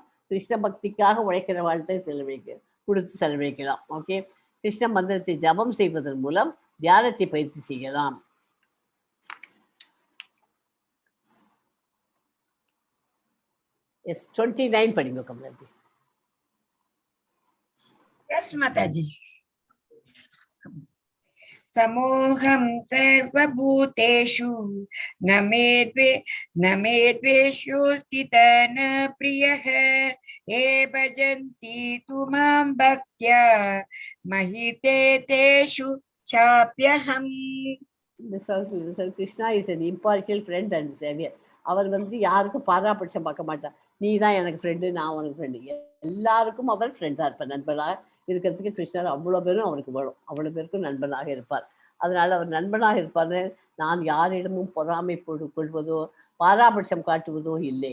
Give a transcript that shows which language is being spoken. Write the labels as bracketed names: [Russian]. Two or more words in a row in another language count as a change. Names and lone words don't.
[Tamil] கிருஷ்ண பக்திக்காக உழைக்கிற வாழ்த்தை கொடுத்து செலவழிக்கலாம். ஓகே. கிருஷ்ண மந்திரத்தை ஜபம் செய்வதன் மூலம் தியானத்தை பயிற்சி செய்யலாம். Yes, 29 படிங்க கமலாஜி. [English] Yes, Mataji. [Sanskrit] समोहं सर्वभूतेषु न मे द्वेषो स्थितः न प्रियः ये भजन्ति तु मां भक्त्या महिते तेषु चाप्यहम्. [English] Krishna is an impartial friend and savior. [Tamil] அவர் யாருக்கும் பாராபட்சம் பார்க்க மாட்டார். நீ தான் எனக்கு ஃப்ரெண்டு, நான் உனக்கு ஃப்ரெண்டு. எல்லாருக்கும் அவர் ஃப்ரெண்டாக இருப்பார். நண்பனாக இருக்கிறதுக்கு கிருஷ்ணர் அவ்வளோ பேரும் அவருக்கு வரும். அவ்வளோ பேருக்கும் நண்பனாக இருப்பார். அதனால் அவர் நண்பனாக இருப்பார். நான் யாரிடமும் பொறாமை கொள்வதோ பாராபட்சம் காட்டுவதோ இல்லை.